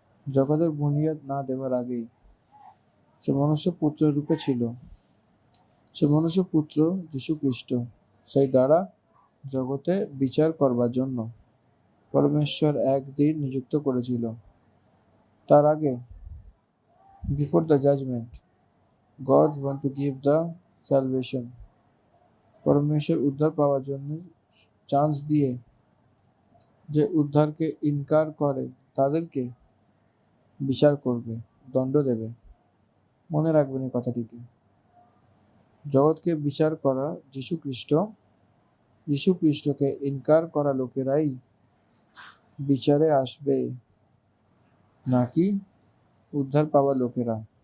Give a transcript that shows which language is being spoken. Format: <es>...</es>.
<bn>জগতের বুনিয়াদ না দেওয়ার আগেই সে মনুষ্যপুত্রের রূপে ছিল। সে মনুষ্যপুত্র যীশু খ্রিস্ট, সেই দ্বারা জগতে বিচার করবার জন্য পরমেশ্বর একদিন নিযুক্ত করেছিল। তার আগে,</bn> <en>Before the judgment, God want to give the salvation.</en> <bn>পরমেশ্বর উদ্ধার পাওয়ার জন্য চান্স দিয়ে, যে উদ্ধারকে ইনকার করে তাদেরকে বিচার করবে, দণ্ড দেবে। মনে রাখবেন এই কথাটিকে। জগৎকে বিচার করা যীশু খ্রিস্ট, যীশু খ্রিস্টকে ইনকার করা লোকেরাই বিচারে আসবে, নাকি উদ্ধার পাওয়া লোকেরা?</bn>